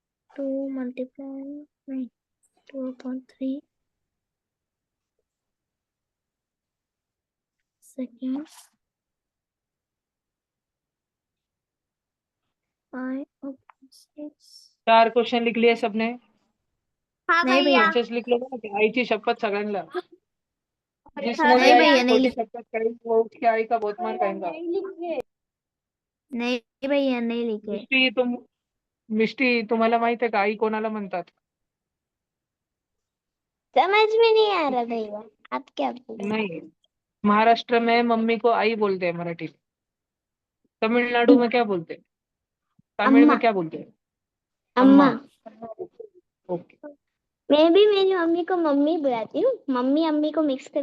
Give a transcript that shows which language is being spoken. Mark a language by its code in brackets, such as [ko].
[hi] 2 multiply नहीं 2.3 second 5/6। 4 question लिख लिए सबने? हाँ भैया। पंचेस लिख लो ना, की [mr] आईची शपथ सगळ्यांना। [hi] जिसने भी नहीं आई भैया, की नहीं खोटी शपथ खाई वो उसकी आई का बहुत मार खाएगा। नहीं भैया, नहीं लिखे। [mr] मिष्टी तुम्हाला माहित आहे का आई कोणाला म्हणतात? [hi] समझ में नहीं आ रहा भैया। आप क्या बोल रहे नहीं, महाराष्ट्र में मम्मी को आई बोलते हैं मराठी में। तमिलनाडु में क्या बोलते हैं? तमिल अम्मा में क्या बोलते हैं? अम्मा अम्मा। ओके। मैं भी मेरी मम्मी को मम्मी बुलाती हूँ, मम्मी अम्मी को मिक्स करके